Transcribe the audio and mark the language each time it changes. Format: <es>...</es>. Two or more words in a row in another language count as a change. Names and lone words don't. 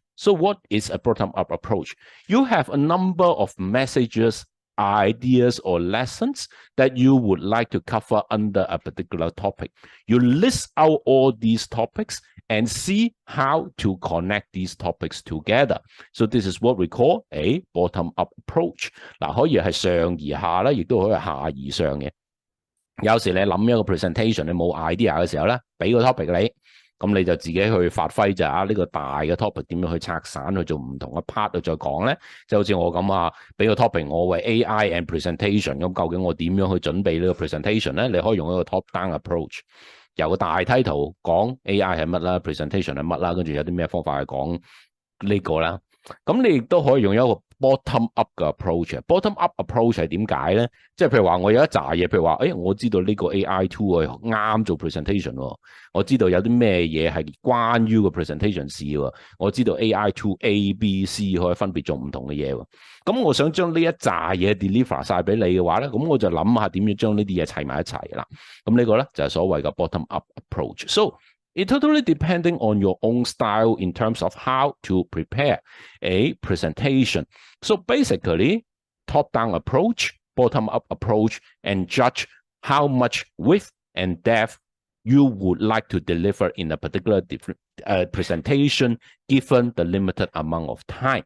<en>So what is a bottom-up approach? You have a number of messages, ideas, or lessons that you would like to cover under a particular topic. You list out all these topics and see how to connect these topics together. So this is what we call a bottom-up approach.</en> <yue>嗱，可以係上而下啦，亦都可以係下而上嘅。有時你諗一個 presentation， 你冇 idea 嘅時候咧，俾個 topic 你。咁你就自己去發揮就呢個大嘅 topic 點樣去拆散去做唔同嘅 part 去再講咧，即係好似我咁啊，俾個 topic 我為</yue> <en>AI and presentation，</en> <yue>咁究竟我點樣去準備呢個 presentation 咧？你可以用一個</yue> <en>top down approach，</en> <yue>由個大 title 講 AI 係乜啦 ，presentation 係乜啦，跟住有啲咩方法去講呢個啦。咁你亦都可以用一個</yue> <en>bottom up</en> <yue>嘅 approach。</yue> <en>bottom up approach</en> <yue>係點解咧？即係譬如話我有一紮嘢，譬如話，我知道呢個</yue> <en>AI tool</en> <yue>係啱做 presentation 喎，我知道有啲咩嘢係關於個 presentation 事喎，我知道</yue> <en>AI tool A、B、C</en> <yue>可以分別做唔同嘅嘢喎。咁我想將呢一紮嘢 deliver 晒俾你嘅話咧，咁我就諗下點樣將呢啲嘢砌埋一齊啦。咁呢個咧就係所謂嘅</yue> <en>bottom up approach。So it totally depending on your own style in terms of how to prepare a presentation. So basically, top-down approach, bottom-up approach, and judge how much width and depth you would like to deliver in a particular presentation given the limited amount of time.</en>